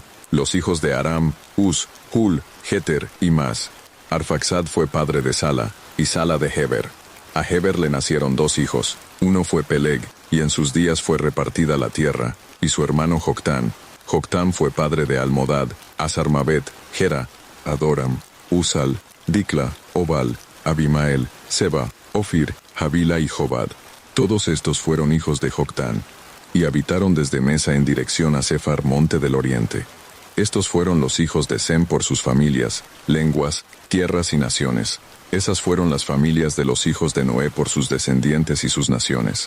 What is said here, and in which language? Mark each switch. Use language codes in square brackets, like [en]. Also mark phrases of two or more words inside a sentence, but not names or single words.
[es] Los hijos de Aram: Uz, Hul, Jeter y Mas. Arfaxad fue padre de Sala, y Sala de Heber. A Heber le nacieron dos hijos. Uno fue Peleg, y en sus días fue repartida la tierra, y su hermano Joctán. Joctán fue padre de Almodad, Azarmavet, Gera, Adoram, Usal, Dicla, Obal, Abimael, Seba, Ofir, Havila y Jobad. Todos estos fueron hijos de Joctán, y habitaron desde Mesa en dirección a Sefar, monte del oriente. Estos fueron los hijos de Sem por sus familias, lenguas, tierras y naciones. Esas fueron las familias de los hijos de Noé por sus descendientes y sus naciones.